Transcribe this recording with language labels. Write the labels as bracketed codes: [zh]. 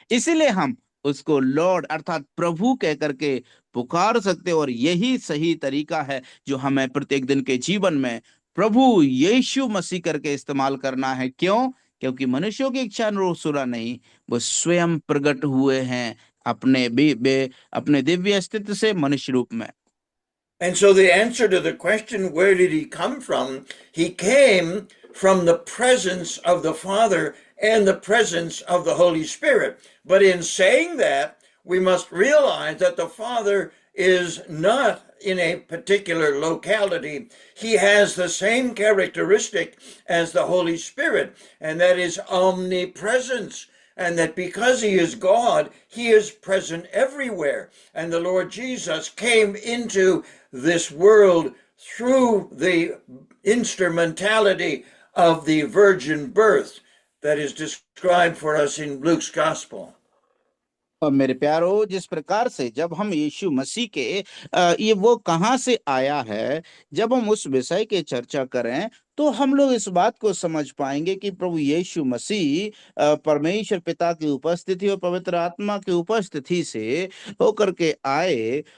[hi] इसीलिए हम उसको लॉर्ड अर्थात प्रभु कह करके पुकार सकते हैं। और यही सही तरीका है जो हमें प्रत्येक दिन के जीवन में प्रभु यीशु मसीह करके इस्तेमाल करना है। क्यों? क्योंकि मनुष्यों की इच्छा अनुसार नहीं, वो स्वयं प्रकट हुए हैं अपने दिव्य अस्तित्व से मनुष्य रूप में। [en] And so the answer to the question, where did he come from? He came from the presence of the Father and the presence of the Holy Spirit. But in saying that, we must realize that the Father is not in a particular locality. He has the same characteristic as the Holy Spirit, and that is omnipresence. And that because he is God, he is present everywhere. And the Lord Jesus came into this world through the instrumentality of the virgin birth that is described for us in Luke's gospel. [hi] और मेरे प्यारो, जिस प्रकार से जब हम यीशु मसीह के ये वो कहाँ से आया है, जब हम उस विषय की चर्चा करें तो हम लोग इस बात को समझ पाएंगे कि प्रभु यीशु मसीह परमेश्वर पिता की उपस्थिति और पवित्र आत्मा की उपस्थिति से होकर के आए।